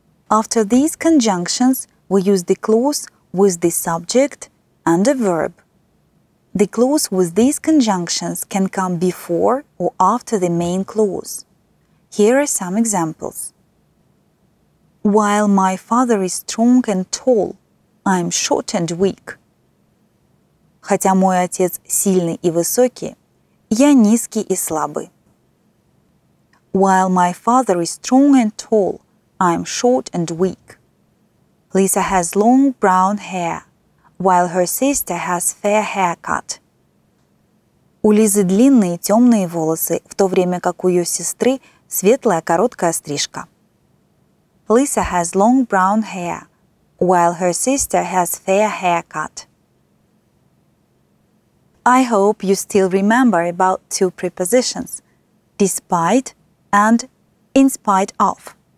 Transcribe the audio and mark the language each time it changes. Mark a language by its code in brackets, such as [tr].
[en] After these conjunctions, we use the clause with the subject and a verb. The clause with these conjunctions can come before or after the main clause. Here are some examples. While my father is strong and tall, I am short and weak. [ru] Хотя мой отец сильный и высокий, я низкий и слабый. [en] While my father is strong and tall, I am short and weak. Lisa has long brown hair, while her sister has fair haircut. [ru] У Лизы длинные темные волосы, в то время как у ее сестры светлая короткая стрижка. [en] Lisa has long brown hair, while her sister has fair haircut. I hope you still remember about two prepositions, despite and in spite of.